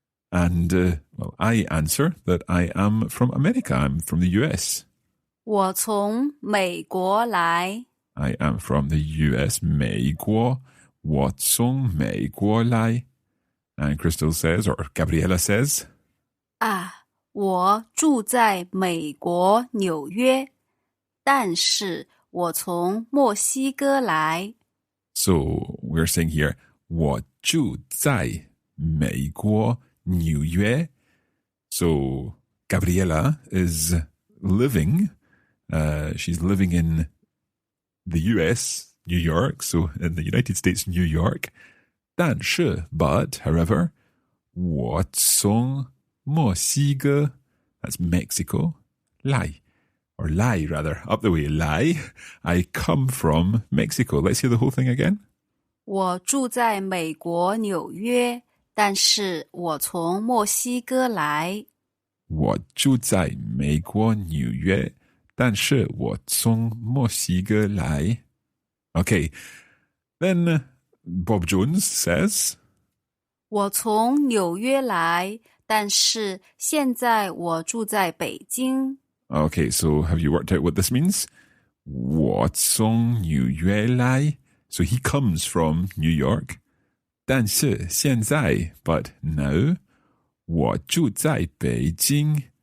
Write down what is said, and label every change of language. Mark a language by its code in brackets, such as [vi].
[en] And, well, I answer that I am from America. I'm from the US. [zh] 我从美国来。 [en] I am from the US, [zh] 美国. 我从美国来. [en] And Crystal says, or Gabriela says, [zh] 啊，我住在美国纽约，但是我从墨西哥来。 [en] so we're saying here, [zh] 我住在美国纽约. [en] So Gabriela is living, she's living in the US, New York, so in the United States, New York. [zh] 但是, [en] but, however, [zh] 我从墨西哥, [en] that's Mexico, [zh] 来, [en] or lie rather, up the way, lie. I come from Mexico. Let's hear the whole thing again. [zh] 我住在美国纽约，但是我从墨西哥来。我住在美国纽约，但是我从墨西哥来。 [en] Okay, then Bob Jones says, [zh] 我从纽约来，但是现在我住在北京。 [en] okay, so have you worked out what this means? [zh] 我从纽约来, [en] so he comes from New York. [zh] 但是现在, [en] but now, [zh] 我住在北京.